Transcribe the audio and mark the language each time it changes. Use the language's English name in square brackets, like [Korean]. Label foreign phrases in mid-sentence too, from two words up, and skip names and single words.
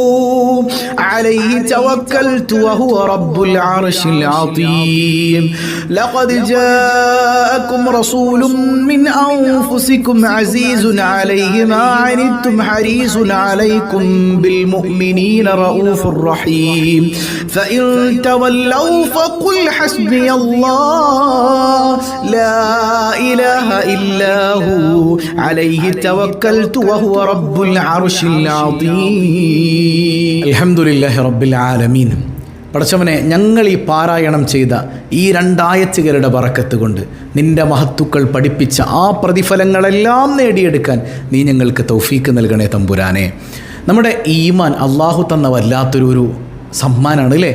[Arabic] عليه توكلت وهو رب العرش العظيم لقد جاءكم رسول من أنفسكم عزيز عليه ما عنتم حريص عليكم بالمؤمنين رؤوف رحيم فإن تولوا فقل حسبي الله لا إله إلا هو عليه توكلت وهو رب العرش العظيم الحمد لله رب العالمين [Malayalam] പടച്ചവനെ, ഞങ്ങൾ ഈ പാരായണം ചെയ്ത ഈ 2 ആയത്തുകളുടെ ബറക്കത്ത് കൊണ്ട് നിന്റെ മഹത്തുക്കൾ പഠിപ്പിച്ച ആ പ്രതിഫലങ്ങളെല്ലാം നേടിയെടുക്കാൻ നീ ഞങ്ങൾക്ക് തൗഫീക്ക് നൽകണേ തമ്പുരാനെ. നമ്മുടെ ഈമാൻ അള്ളാഹു തന്ന വല്ലാത്തൊരു സമ്മാനമാണ് അല്ലേ?